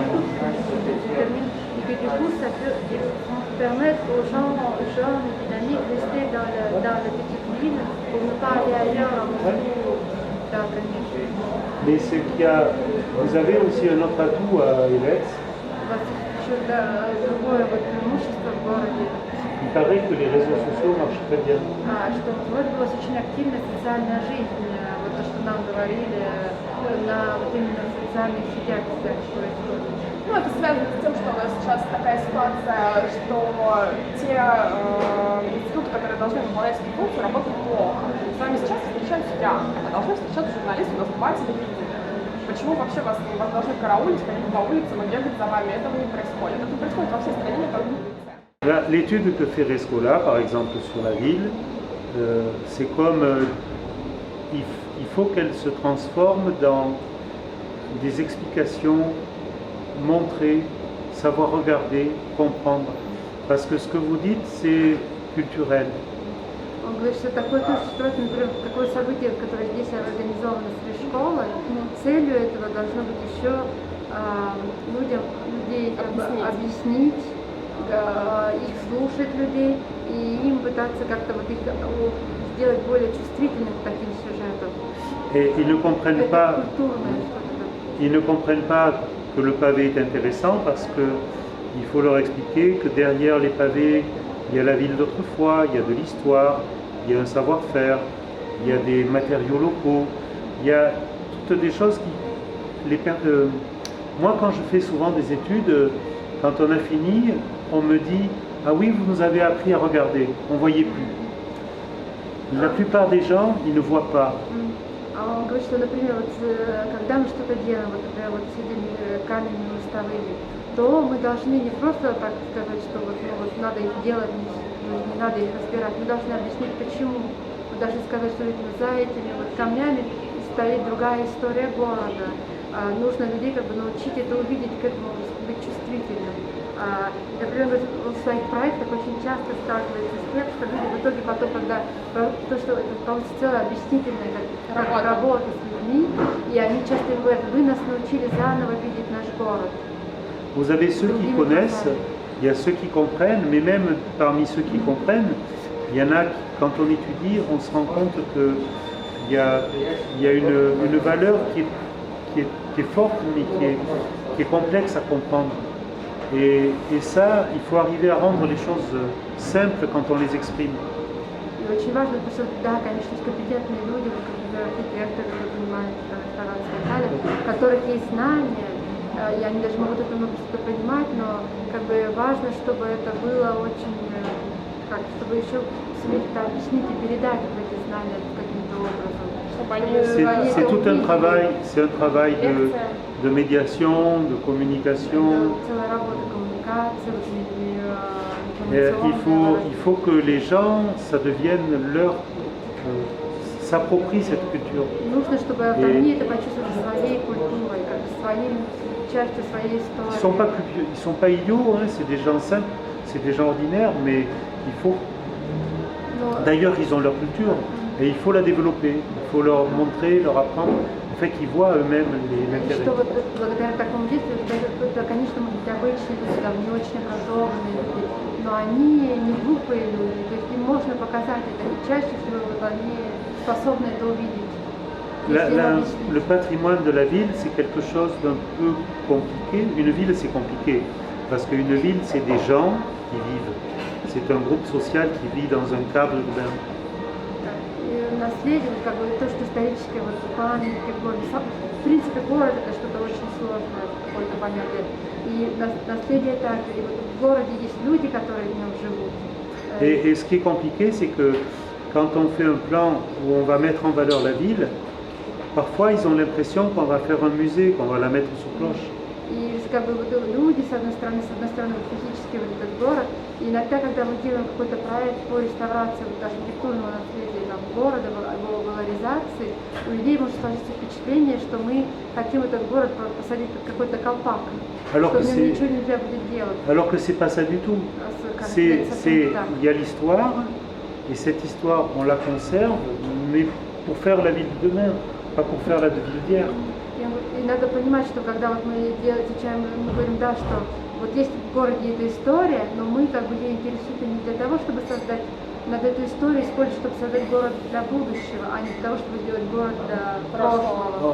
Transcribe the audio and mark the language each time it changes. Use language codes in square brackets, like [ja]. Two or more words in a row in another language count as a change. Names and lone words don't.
[fr] Et que du coup, ça peut permettre aux gens jeunes et dynamiques de rester dans la petite ville pour ne pas aller ailleurs à Moscou, dans le pays. Mais ce qu'il y a, vous avez aussi un autre atout à Elets. [ru] У вас еще другое вот преимущество в городе, [fr] Il paraît que les réseaux sociaux marchent très bien. [ru] что в городе была очень активная социальная жизнь, вот то, что нам говорили, на вот именно в социальных сетях все происходит. Ну, это связано с тем, что у нас сейчас такая ситуация, что те институты, которые должны выполнять эту функцию, работают плохо. С вами сейчас встречают судья, а должны встречаться журналисты, у нас два телевидения. Почему вообще вас должны караулить, ходить по улицам и бегать за вами? Этого не происходит. Это происходит во всей стране, не только в Вильнюсе. [fr] L'étude que fait Rescola, par exemple, sur la ville, c'est comme il faut qu'elle se transforme dans des explications, montrer, savoir regarder, comprendre. Parce que ce que vous dites, c'est culturel. [ru] Он говорит, что такое тоже ситуация, например, такое событие, которое здесь организовано с школой, целью этого должно быть еще людей как бы объяснить, их слушать людей и им пытаться как-то вот их сделать более чувствительными к таким сюжетам. [fr] Et ils ne comprennent [ru] Это [fr] pas, [ru] культурное что-то. [fr] ils ne comprennent pas que le pavé est intéressant parce que il faut leur expliquer que derrière les pavés, il y a la ville d'autrefois, il y a de l'histoire, il y a un savoir-faire, il y a des matériaux locaux, il y a toutes des choses qui... moi, quand je fais souvent des études, quand on a fini, on me dit « Ah oui, vous nous avez appris à regarder, on ne voyait plus ». La plupart des gens, ils ne voient pas. [ru] Он говорит, что, например, вот, когда мы что-то делаем, вот, например, вот с этими каменными мостовыми, то мы должны не просто так сказать, что вот, ну, вот надо их делать, не надо их разбирать, мы должны объяснить почему. Мы должны сказать, что за этими вот камнями стоит другая история города. Нужно людей как бы научить это увидеть, к этому быть чувствительным. Например, он в своих проектах очень часто сталкивается с тем, что люди в итоге потом, когда то, что это получится целая объяснительная как работа с людьми, и они часто говорят, вы нас научили заново видеть наш город. [fr] Vous avez ceux qui connaissent, il y a ceux qui comprennent, mais même parmi ceux qui comprennent, il y en a qui, quand on étudie, on se rend compte qu'il y a une valeur qui est forte, mais qui est complexe à comprendre. Et ça, il faut arriver à rendre les choses simples quand on les exprime. [ru] И очень важно, потому что, да, конечно, есть компетентные люди, вот, например, архитекторы, которые занимаются реставрацией и так далее, у которых есть знания, и они даже могут это много что понимать, но как бы важно, чтобы это было очень, чтобы еще суметь это объяснить и передать эти знания каким-то образом. [fr] C'est tout un travail, c'est un travail de médiation, de communication. [ru] Целая работа коммуникации, [fr] Il faut que les gens, ça devienne leur, s'approprient cette culture. [ru] Нужно, чтобы они это почувствовали своей культурой, как своей частью своей истории. [fr] Ils sont pas idiots, hein, c'est des gens simples, c'est des gens ordinaires, mais il faut. D'ailleurs, ils ont leur culture et il faut la développer. Il faut leur montrer, leur apprendre, en fait, qu'ils voient eux-mêmes l'intérêt. [ru] Что вот благодаря такому действию, это, конечно, могут быть обычные люди, там, не очень образованные люди, но они не глупые люди, то есть им можно показать это, и чаще всего вот, они способны это увидеть. [fr] Le patrimoine de la ville, c'est quelque chose d'un peu compliqué. Une ville, c'est compliqué, parce qu'une ville, c'est des gens qui vivent. C'est un groupe social qui vit dans un cadre urbain. [ru] наследие, вот как бы то, что историческое, вот памятники в городе. В принципе, город это что-то очень сложное в какой-то момент. И наследие также. И вот в городе есть люди, которые в нем живут. [fr] Et ce qui est compliqué, c'est que quand on fait un plan où on va mettre en valeur la ville, parfois ils ont l'impression qu'on va faire un musée, qu'on va la mettre sous cloche. [ru] И как бы вот люди, с одной стороны, вот физически вот этот город, и иногда, когда мы делаем какой-то проект по реставрации вот архитектурного наследия там, города, его валоризации, у людей может сложиться впечатление, что мы хотим этот город посадить под какой-то колпак, [fr] Alors [ru] что [fr] que [ru] в нем ничего нельзя будет делать. [fr] alors que c'est pas ça du tout. Il y a l'histoire, et cette histoire, on la conserve, mais pour faire la ville de demain, pas pour faire la ville d'hier. [ru] И надо понимать, что когда вот мы отвечаем, мы говорим, да, что вот есть в городе эта история, но мы как бы ей интересуемся не для того, чтобы создать, над эту историю использовать, чтобы создать город для будущего, а не для того, чтобы сделать город для прошлого.